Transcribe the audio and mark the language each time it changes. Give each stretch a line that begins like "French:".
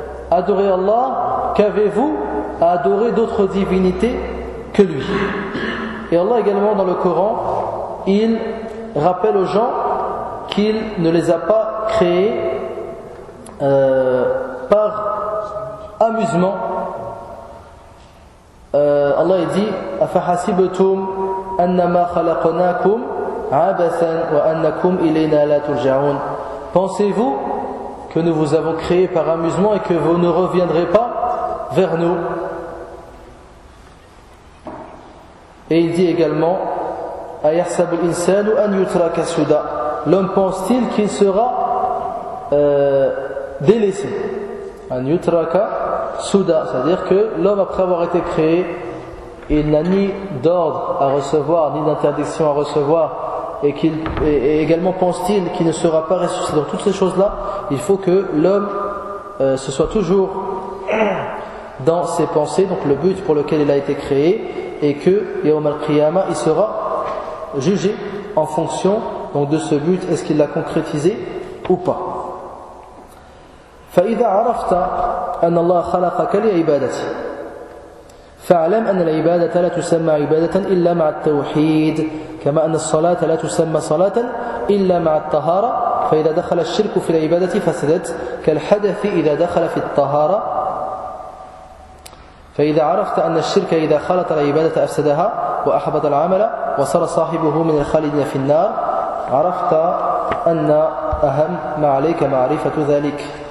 French: Adorez Allah, qu'avez-vous à adorer d'autres divinités que lui? Et Allah également dans le Coran, il rappelle aux gens qu'il ne les a pas créés par amusement. Allah dit
Arabic: أَفَحَسِبْتُمْ أَنَّمَا خَلَقْنَاكُمْ عَبَثًا وَأَنَّكُمْ إِلَيْنَا لَا تُرْجَعُونَ.
French: Pensez-vous que nous vous avons créé par amusement et que vous ne reviendrez pas vers nous? Et il dit également
Arabic: أَيَحْسَبُ الْإِنسَانُ أَنْ يُتْرَكَ سُدًى.
French: L'homme pense-t-il qu'il sera délaissé?
Arabic: أَنْ يُتْرَكَ سُدًى,
French: c'est-à-dire que l'homme, après avoir été créé, il n'a ni d'ordre à recevoir ni d'interdiction à recevoir, et également pense-t-il qu'il ne sera pas ressuscité. Donc toutes ces choses-là, il faut que l'homme se soit toujours dans ses pensées, donc le but pour lequel il a été créé, et que Yawm al-Qiyama, il sera jugé en fonction donc de ce but, est-ce qu'il l'a concrétisé ou pas.
Arabic: فَإِذَا عَرَفْتَ أَنَّ اللَّهَ خَلَقَكَ لِعِبَادَتِهِ فاعلم ان العباده لا تسمى عباده الا مع التوحيد كما ان الصلاه لا تسمى صلاه الا مع الطهاره فاذا دخل الشرك في العباده فسدت كالحدث اذا دخل في الطهاره فاذا عرفت ان الشرك اذا خلط العباده افسدها واحبط العمل وصار صاحبه من الخالدين في النار عرفت ان اهم ما عليك معرفه ذلك.